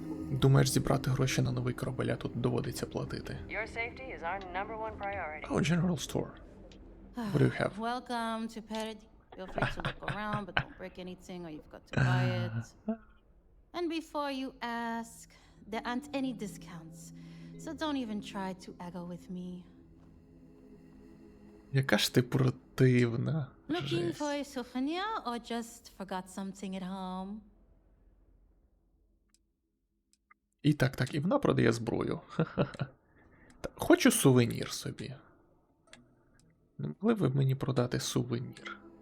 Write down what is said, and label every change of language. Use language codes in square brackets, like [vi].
[uk] Думаєш зібрати гроші на новий корабель, а тут доводиться платити. [en] Your safety is our number one priority. Oh, general store. What do you have? Welcome to Paradise. Feel free to look around, but don't break anything or you've got to buy it. And before you ask, there aren't any discounts. So don't even try to eggo with me. [uk] Яка ж ти противна. [en] Looking [uk] Жесть. [en] for a souvenir or just forgot something at home? [uk] І так, і вона продає зброю. Так, хочу сувенір собі. Не могли б ви мені продати сувенір?